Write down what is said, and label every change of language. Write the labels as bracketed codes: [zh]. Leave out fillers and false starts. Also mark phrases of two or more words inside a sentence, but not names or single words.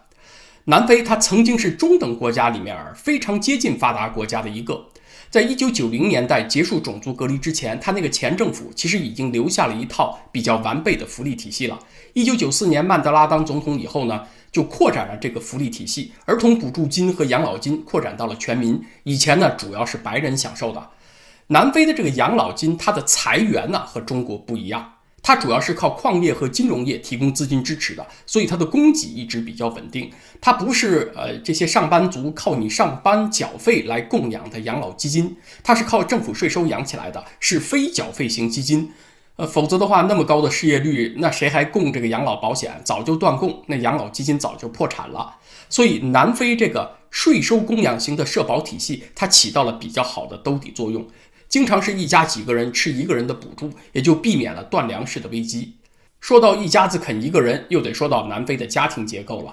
[zh] 南非它曾經是中等國家裡面非常接近發達國家的一個。在1990年代結束種族隔離之前，它那個前政府其實已經留下了一套比較完備的福利體系了。1994年曼德拉當總統以後呢，就擴展了這個福利體系，兒童補助金和養老金擴展到了全民。以前呢，主要是白人享受的。南非的這個養老金，它的財源呢和中國不一樣。它主要是靠礦業和金融業提供資金支持的，所以它的供給一直比較穩定。它不是這些上班族靠你上班繳費來供養的養老基金，它是靠政府稅收養起來的，是非繳費型基金。否則的話，那麼高的失業率，那誰還供這個養老保險？早就斷供，那養老基金早就破產了。所以南非這個稅收供養型的社保體系，它起到了比較好的兜底作用，經常是一家幾個人吃一個人的補助，也就避免了斷糧食的危機。說到一家子啃一個人，又得說到南非的家庭結構了。